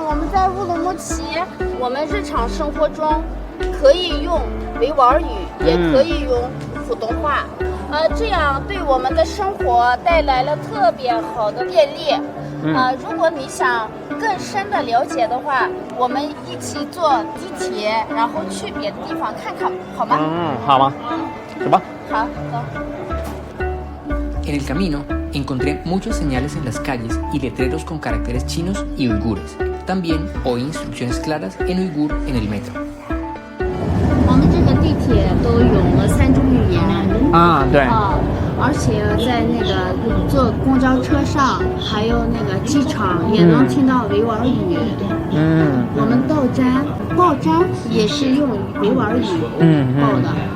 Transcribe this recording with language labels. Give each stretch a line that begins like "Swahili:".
Chinese: 我们在乌鲁木齐，我们日常生活中可以用维吾尔语，也可以用普通话，这样对我们的生活带来了特别好的便利。如果你想更深的了解的话，我们一起坐地铁，然后去别的地方看看，好吗？好吗？走吧。好，走。
Spanish: En el camino encontré muchas señales en las calles y letreros con caracteres chinos y uigures. También oí instrucciones claras en uigur en el metro.
Chinese: 我们这个地铁都用了3种语言。对。而且在那个坐公交车上，还有那个机场也能听到维吾尔语。我们报站也是用维吾尔语报的。